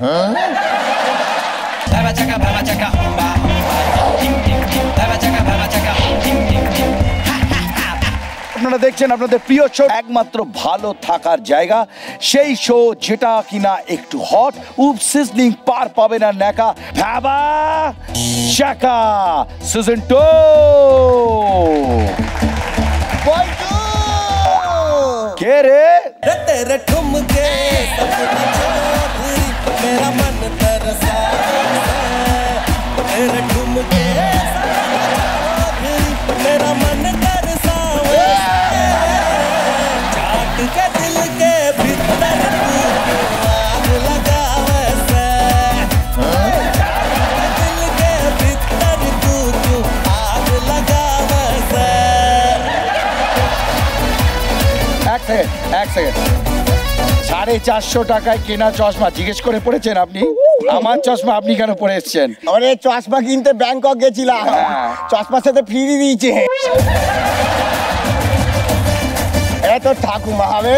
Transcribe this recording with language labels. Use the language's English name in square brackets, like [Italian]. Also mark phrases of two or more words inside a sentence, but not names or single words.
[Bangla] আপনারা দেখছেন আপনাদের প্রিয় শো, একমাত্র ভালো থাকার জায়গা, সেই শো যেটা কিনা একটু হট, উপ সিজনিং, পার পাবে না ন্যাকা, ভাবা শাকা সিজন 2। কে রে? [Hindi] तेरे ठुमके सपने चौधरी मेरा मन तरसा तेरे ठुमके सपने चौधरी मेरा मन तरसा चाट के दिल के भीतर तू आग लगा वैसे चाट के दिल के भीतर तू आग लगा वैसे। [Bangla] এক সেকেন্ড। 450 টাকায় কেনা চশমা জিজ্ঞেস করে পড়েছেন আপনি? আমার চশমা আপনি কেন পরে এসছেন? আরে চশমা কিনতে ব্যাংকক গেছিলাম, চশমার সাথে ফ্রি দিয়েছে। এত ঠাকুমা হবে,